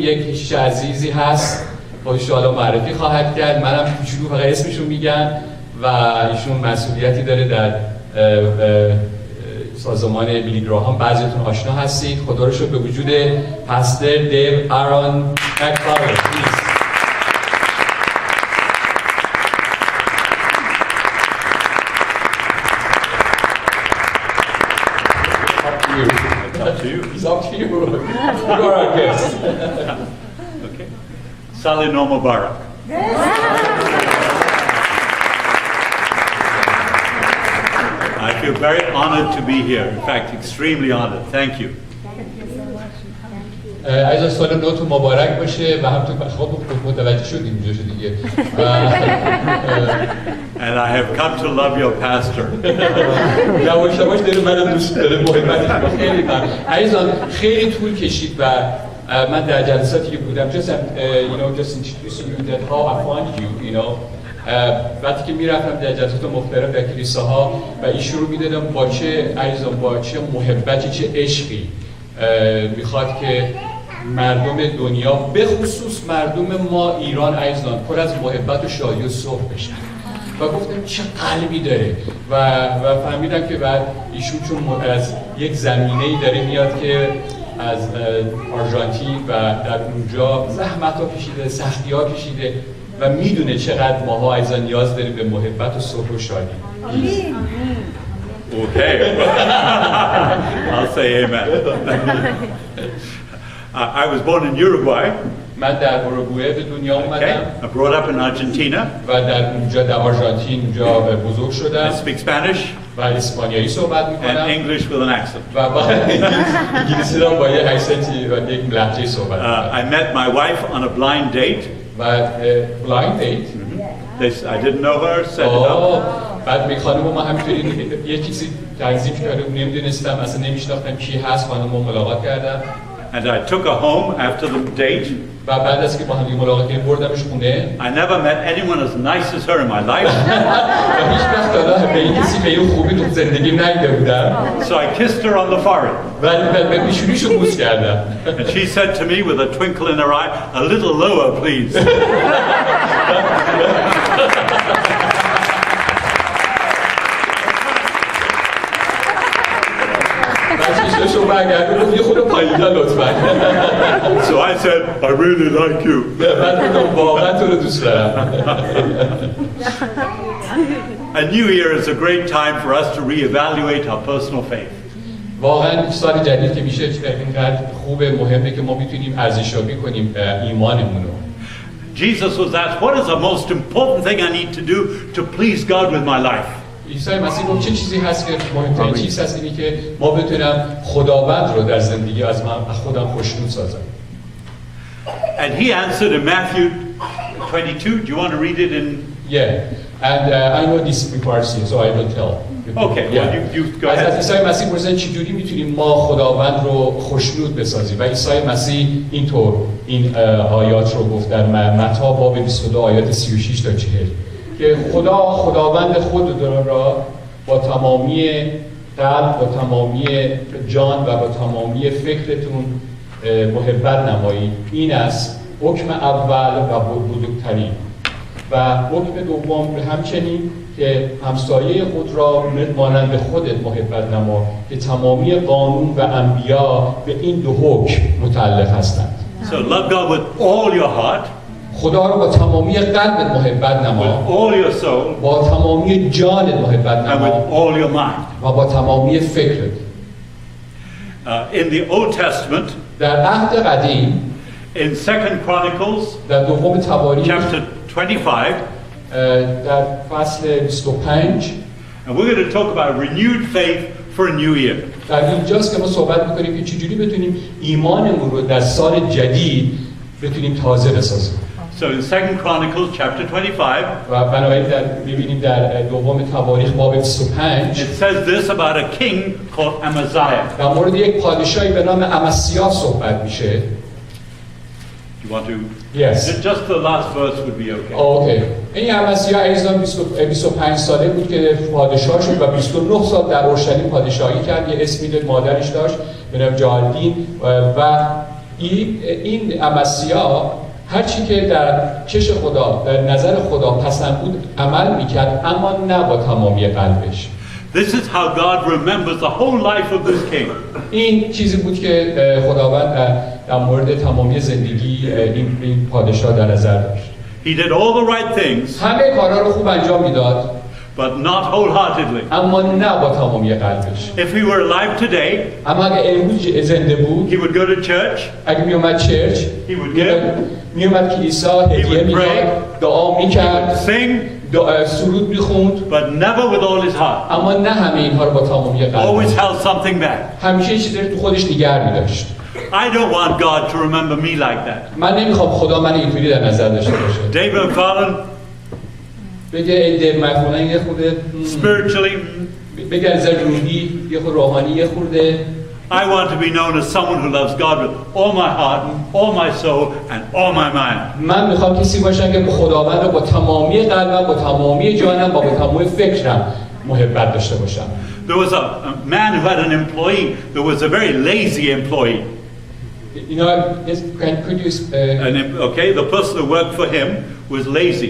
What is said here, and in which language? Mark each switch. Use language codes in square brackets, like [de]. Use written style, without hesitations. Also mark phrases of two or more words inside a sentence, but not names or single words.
[fa] یک کشیش عزیزی هست، خودش حالا معرفی خواهد کرد. منم کوچولو فقط اسمشون میگم و ایشون مسئولیتی داره در سازمان بیلی گراهام. بعضیتون آشنا هستید. خدا رو شکر به وجود پاستر دیو آرون مکفارلین. [en] It's up to you. You are our guest. Okay. [fa] سلام مبارک. [en] I feel very honored to be here. In fact, extremely honored. Thank you. [fa] عزیزان سال نوتون مبارک باشه و همونطور که خب متوجه شدیم اینجا دیگه. [en] And I have come to love your pastor. [fa] یواش یواش داره منو دوست داره، محبتش خیلی من. عزیزان خیلی طول کشید و من در جلساتی که بودم [en] just introducing you that how I find you, [fa] وقتی که میرفتم در جلسات مختلف در کلیساها و ایشون رو میدادم با چه عزیزان با چه محبتی چه عشقی میخواد که مردم دنیا به خصوص مردم ما ایران عزیزان پر از محبت و شادی و صلح بشن و گفتم چه قلبی داره و فهمیدم که بعد ایشون چون از یک زمینه‌ای داره میاد که از آرژانتین و در اونجا زحمت‌ها کشیده، سختی‌ها کشیده و میدونه چقدر ماها عزیزان نیاز داریم به محبت و صلح و شادی. [en] Okay. I'll say amen. I was born in Uruguay. [fa] من در اوروگوئه به دنیا اومدم. [en] I brought up in Argentina. [fa] و در اونجا در آرژانتین اونجا بزرگ شدم. [en] I speak Spanish. [fa] و اسپانیایی صحبت میکنم. [en] And English with an accent. [fa] و با انگلیسی رو با یک اکسنتی و یک لهجه صحبت میکنم. [en] I met my wife on a blind date. و blind date. I didn't know her, set it up. [fa] بعد خانم ما همینطوری یه چیزی تنظیم کرده نمیدونستم، اصلا نمیشناختم کی هست، خانم ما ملاقات کردم. [en] And I took her home after the date. [fa] و بعد از که با هم ملاقات کردیم بردمش خونه. [en] I never met anyone as nice as her in my life. [fa] و هیچ وقت حالا به این کسی به این خوبی تو زندگیم ندیده بودم. [en] So I kissed her on the forehead. [fa] و به پیشونیشو بوس کردم. [en] And she said to me with a twinkle in her eye, "A little lower, please." So I said, I really like you. A new year is a great time for us to reevaluate our personal faith. [fa] واقعا سال جدید که میشه اینقدر خوبه مهمه که ما بتونیم ارزشیابی کنیم ایمانمون رو. [en] Jesus was asked, what is the most important thing I need to do to please God with my life? [fa] عیسی مسیح گفت چه چیزی هست که مهمترین چیز هست اینی که ما بتونم خداوند رو در زندگی از خودم خوشنود سازم. [en] And he answered in Matthew 22. Do you want to read it in? Yeah. And I know this in Farsi, so I will tell. Okay. Yeah. Well, you go ahead. [fa] از عیسی مسیح پرسیدن چجوری میتونیم ما خداوند رو خوشنود بسازیم و عیسی مسیح اینطور این آیات رو گفت در متی باب 22 آیات 36 تا 40 که خداوند خود را با تمامی قلب، با تمامی جان و با تمامی فکرتون محبت نمایید. این است حکم اول و بزرگترین. و حکم دوم همچنین که همسایه خود را مانند خودت محبت نما که تمامی قانون و انبیا به این دو حکم متعلق هستند. [en] So love God with all your heart. [fa] خدا رو با تمامی قلبت محبت نما. [en] With all your soul. [fa] با تمامی جانت محبت [en] And [fa] نما. [en] with all your mind. [fa] و با تمامی فکرت. [en] In the Old Testament. [fa] در عهد قدیم. [en] In Second Chronicles. [fa] در دوم تواریخ. [en] Chapter 25. [fa] در فصل 25. [en] And we're going to talk about renewed faith for a new year. [fa] در اینجاست که ما صحبت می‌کنیم که چجوری بتونیم ایمانمون رو در سال جدید بتونیم تازه بسازیم. [en] So in Second Chronicles chapter 25. [fa] و بنابراین می‌بینیم در دوم تواریخ باب 25. [en] It says this about a king called Amaziah. [fa] در مورد یک پادشاهی به نام امسیا صحبت میشه. [en] You want to? Yes. Just the last verse would be okay. Okay. [fa] این امسیا عزیزان 25 ساله بود که پادشاه شد و 29 سال در اورشلیم پادشاهی کرد. یه اسمی داد مادرش داشت به نام جالدین و این امسیا هر چی که در چش خدا در نظر خدا پسند بود عمل میکرد، اما نه با تمامی قلبش. [en] This is how God remembers the whole life of this king. [fa] این چیزی بود که خداوند در مورد تمامی زندگی این پادشاه در نظر داشت. [en] He did all the right things, [fa] همه کارها رو خوب انجام میداد، [en] but not wholeheartedly. [fa] اما نه با تمامی قلبش. [en] If he were alive today, [fa] اما اگه امروز زنده بود، [en] he would go to church, [fa] اگه میومد چرچ، [en] he would give, [fa] میومد کلیسا، هدیه میداد، دعا میکرد، سرود میخوند، [en] but never with all his heart. [fa] اما نه همه اینها رو با تمامی قلب. [en] Always held something back. [fa] همیشه چیزی رو تو خودش نگه می‌داشت. [en] I don't want God to remember me like that. [fa] من نمیخوام خدا من اینطوری در نظر داشته باشه. [en] David Macfarlane, [fa] بگه ای دیو مکفارلین یه خورده [en] spiritually, [fa] بگه از روحی یه خورده روحانی یه خورده. [en] I want to be known as someone who loves God with all my heart, all my soul, and all my mind. [fa] من میخوام کسی باشم که خداوند رو با تمامی قلبم، با تمامی جانم، با تمامی فکرم محبت داشته باشم. [en] There was a man who had an employee that was a very lazy employee. You know, could you Okay, the person who worked for him was lazy.